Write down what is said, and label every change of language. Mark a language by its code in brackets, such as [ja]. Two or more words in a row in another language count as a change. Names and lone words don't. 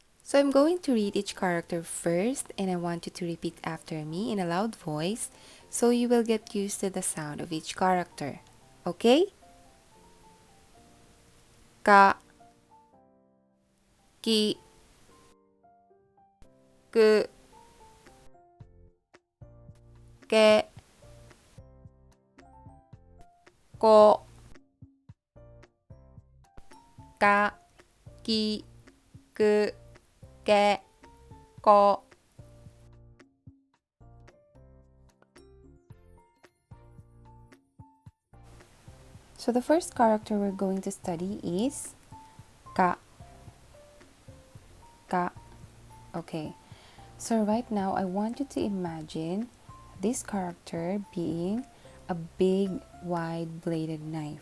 [en] So I'm going to read each character first, and I want you to repeat after me in a loud voice so you will get used to the sound of each character. Okay? [ja] Ka, ki, ku, ke, ko, ka, ki, ku, ke, ko. [en] So the first character we're going to study is ka. Ka. Okay. So right now I want you to imagine this character being a big wide bladed knife.